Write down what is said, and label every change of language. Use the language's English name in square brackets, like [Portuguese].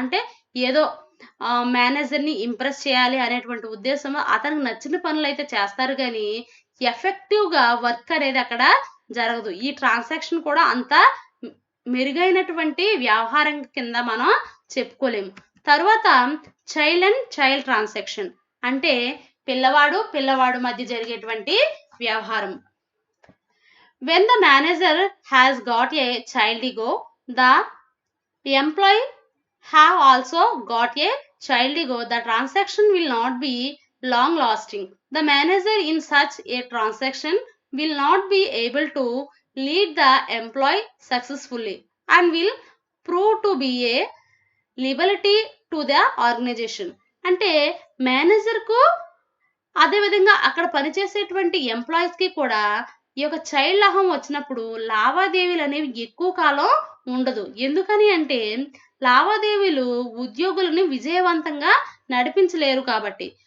[Telugu] అంటే ఏదో మేనేజర్‌ని ఇంప్రెస్ చేయాలి అనేటువంటి ఉద్దేశంలో అతనికి నచ్చిన పనులైతే చేస్తారు గానీ ఎఫెక్టివ్‌గా వర్క్ అనేది అక్కడ జరగదు. ఈ ట్రాన్సాక్షన్ కూడా అంత మెరుగైనటువంటి వ్యవహారం కింద మనం చెప్పుకోలేము. తరువాత చైల్డ్ అండ్ చైల్డ్ ట్రాన్సాక్షన్ అంటే పిల్లవాడు మధ్య జరిగేటువంటి వ్యవహారం. [English] When the manager has got a child ego, the employee have also got a child ego. The transaction will not be long lasting. The manager in such a transaction will not be able to lead the employee successfully and will prove to be a liability to the organization. [Telugu] అంటే మేనేజర్‌కు అదేవిధంగా అక్కడ పనిచేసేటువంటి ఎంప్లాయీస్‌కి కూడా ఈ యొక్క child అహం వచ్చినప్పుడు లావాదేవీలు అనేవి ఎక్కువ కాలం ఉండదు. ఎందుకని అంటే లావాదేవీలు ఉద్యోగులని విజయవంతంగా నడిపించలేరు కాబట్టి.